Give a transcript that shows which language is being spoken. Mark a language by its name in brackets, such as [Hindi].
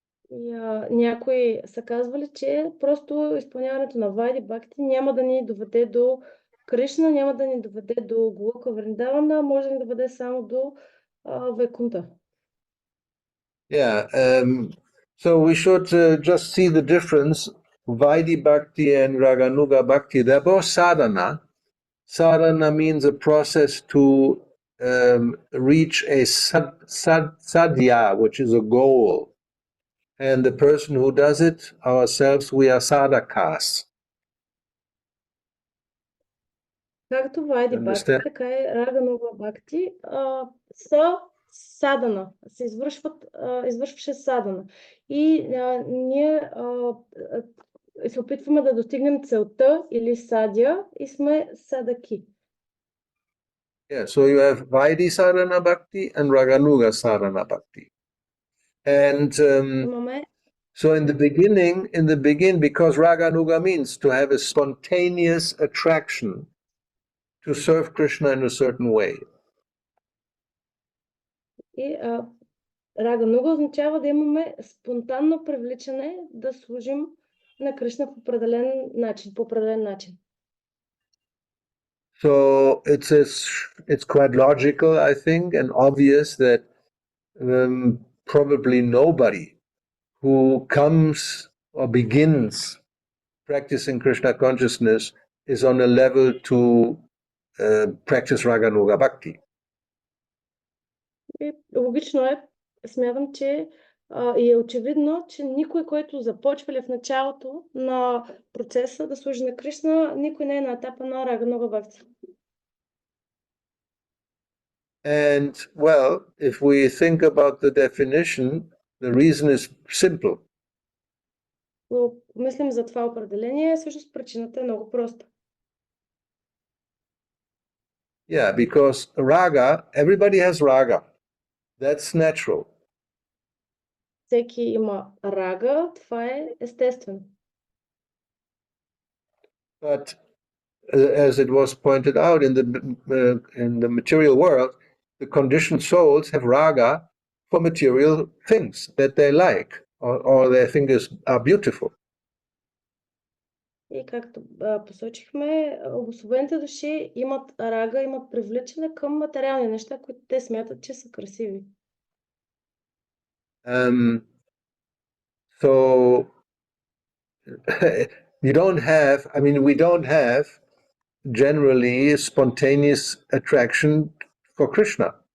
[Bulgarian] И някои са казвали, че просто изпълняването на Вайди Бхакти няма да ни доведе до Кришна, няма да ни доведе до Голока Вриндавана, може да ни доведе само до Вайкунта. [English] Yeah, so we should just see the difference. Vaidhi-bhakti and Ragānuga Bhakti, they're both sadhana. Sadhana means a process to reach a sadhya, which is a goal. And the person who does it, ourselves, we are sadhakas. [Bulgarian] Както Вайди Бхакти, така и Ragānuga Bhakti са садана, извършваше садана. И ние се опитваме да достигнем целта или садя и сме садаки. [English] Yeah, so you have Vaidhi Sadhana Bhakti and Ragānuga Sadhana Bhakti. And so in the beginning, because Ragānuga means to have a spontaneous attraction to serve Krishna in a certain way. [Bulgarian] И Ragānuga означава да имаме спонтанно привличане да служим на Кришна по определен начин. [English] So it's quite logical, I think, and obvious that probably nobody who comes or begins practicing Krishna consciousness is on a level to practice Ragānuga Bhakti. [Bulgarian] И логично е, смятам, че и е очевидно, че никой, който започва ли в началото на процеса да служи на Кришна, никой не е на етапа на Ragānuga Bhakti. [English] And well, if we think about the definition, the reason is simple. [Bulgarian] Мислим за това определение, всъщност причината е много проста. [English] Yeah, because raga, everybody has raga. That's natural. [Bulgarian] Всеки има рага, това е естествено. [English] But as it was pointed out in the material world, the conditioned souls have raga for material things that they like or they think are beautiful. [Bulgarian] И както посочихме, обособените души имат рага, имат привличане към материални неща, които те смятат, че са красиви. [English] So we don't have generally spontaneous attraction for Krishna.